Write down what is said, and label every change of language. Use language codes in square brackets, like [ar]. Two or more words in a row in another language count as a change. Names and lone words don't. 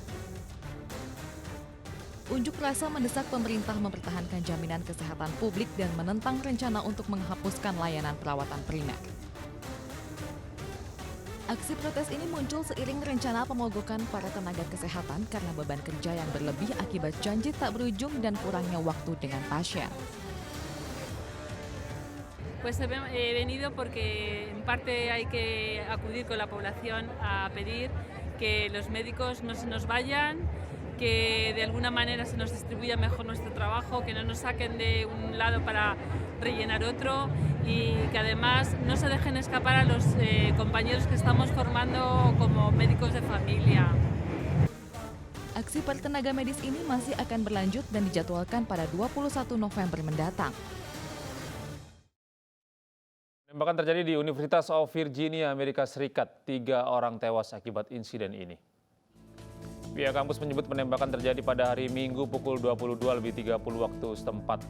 [id] Unjuk rasa mendesak pemerintah mempertahankan jaminan kesehatan publik dan menentang rencana untuk menghapuskan layanan perawatan primer. Aksi protes ini muncul seiring rencana pemogokan para tenaga kesehatan karena beban kerja yang berlebih akibat janji tak berujung dan kurangnya waktu dengan pasien. [es] Pues he venido porque en parte hay que acudir con la población a pedir que los médicos no se nos vayan, que de alguna manera se nos distribuya mejor nuestro trabajo, que no nos saquen de un lado para rellenar otro y que además no se dejen escapar a los compañeros que estamos formando como médicos de familia. [id] Aksi para tenaga medis ini masih akan berlanjut dan dijadwalkan pada 21 November mendatang. Penembakan terjadi di Universitas of Virginia, Amerika Serikat. 3 orang tewas akibat insiden ini. Pihak kampus menyebut penembakan terjadi pada hari Minggu pukul 22.30 waktu setempat.